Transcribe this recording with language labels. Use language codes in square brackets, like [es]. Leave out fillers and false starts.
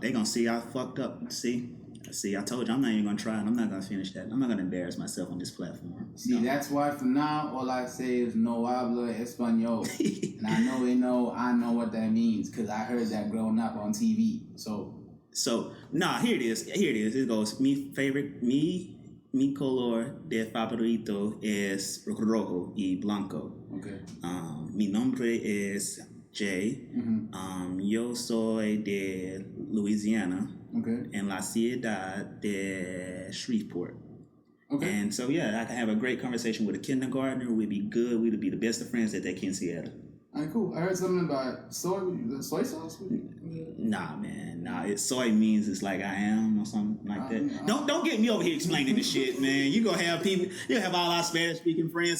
[en] They gonna see I fucked up. See, I told you I'm not even gonna try, and I'm not gonna finish that. I'm not gonna embarrass myself on this platform. See, that's why from now, all I say is [es] no hablo español. [en] And I know what that means, because I heard that growing up on TV. So, here it is. It goes, [es] mi color de favorito es rojo y blanco. [en] Okay. [es] Mi nombre es Jay. Yo soy de Louisiana. [en] Okay. [es] En la ciudad de Shreveport. [en] Okay. And so, yeah, I can have a great conversation with a kindergartner. We'd be good. We'd be the best of friends that they can see at. All right, cool. I heard something about soy sauce. Nah, man. Nah, soy means it's like I am or something like that. Don't get me over here explaining this shit, man. You gonna have people. You have all our Spanish speaking friends.